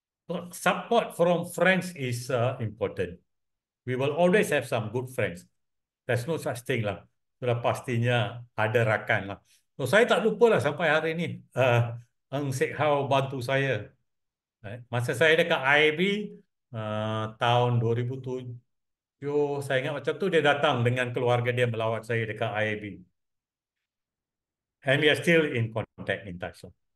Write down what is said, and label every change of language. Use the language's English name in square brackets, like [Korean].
[English] So, support from friends is important. We will always have some good friends. There's no such thing lah. [Malay] Sudah pastinya ada rakan lah. So, saya tak lupa lah sampai hari ni. Eng Sek Hao bantu saya. Masa saya dekat IIB, tahun 2007, saya ingat macam tu dia datang dengan keluarga dia melawat saya dekat IIB. [English] And we are still in contact, in touch.